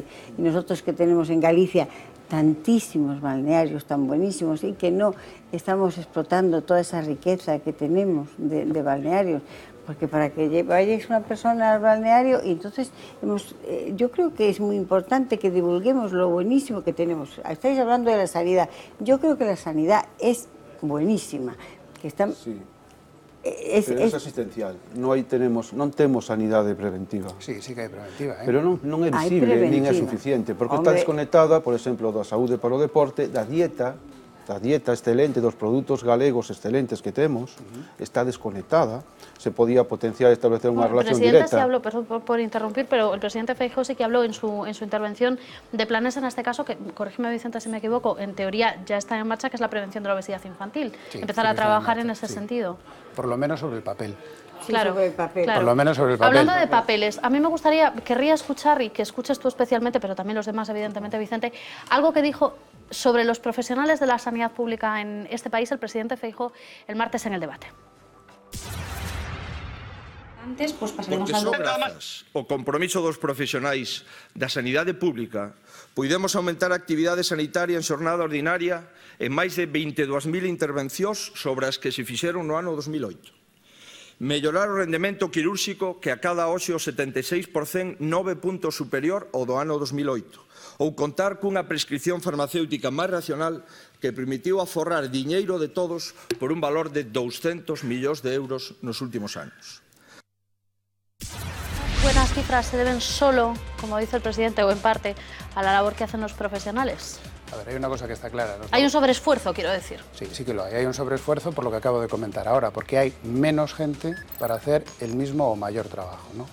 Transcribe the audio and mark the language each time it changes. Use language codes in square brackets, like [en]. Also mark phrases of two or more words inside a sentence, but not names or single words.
[es] Y nosotros que tenemos en Galicia tantísimos balnearios tan buenísimos y que no estamos explotando toda esa riqueza que tenemos de balnearios, porque para que vaya una persona al balneario, y entonces yo creo que es muy importante que divulguemos lo buenísimo que tenemos. Estáis hablando de la sanidad, yo creo que la sanidad es buenísima, que está... Sí. Pero es asistencial, [gl] non temos sanidade preventiva. Sí que hai preventiva, pero non é visible, nin é suficiente, porque está desconectada, por exemplo, da saúde para o deporte, da dieta excelente, dos produtos galegos excelentes que temos, está desconectada. Se podía potenciar, establecer unha relación directa. [es] El presidente se habló, perdón por interrumpir, pero el presidente Feijóo sí que habló en su intervención de planes, en este caso, que, corrígeme Vicente si me equivoco, en teoría ya está en marcha, que es la prevención de la obesidad infantil. Empezar a trabajar en ese sentido. Por lo menos sobre el papel. Sí, claro, sobre el papel. claro. Por lo menos sobre el papel. Hablando de papeles, a mí me querría escuchar, y que escuches tú especialmente, pero también los demás, evidentemente, Vicente, algo que dijo sobre los profesionales de la sanidad pública en este país el presidente Feijóo el martes en el debate. Antes, pues pasaremos a... [gl] Porque grazas ao compromiso dos profesionais da sanidade pública, puidemos aumentar a actividade sanitaria en xornada ordinaria en máis de 22.000 intervencións sobre as que se fixeron no ano 2008. Mellorar o rendemento quirúrxico que a cada hoxe o 76%, 9 puntos superior ao do ano 2008. Ou contar cunha prescripción farmacéutica máis racional que permitiu aforrar diñeiro de todos por un valor de 200 millóns de euros nos últimos anos. [es] Buenas cifras se deben solo, como dice el presidente, o en parte, a la labor que hacen los profesionales. A ver, hay una cosa que está clara. Hay un sobreesfuerzo, quiero decir. Sí, sí que lo hay. Hay un sobreesfuerzo por lo que acabo de comentar ahora, porque hay menos gente para hacer el mismo o mayor trabajo, ¿no?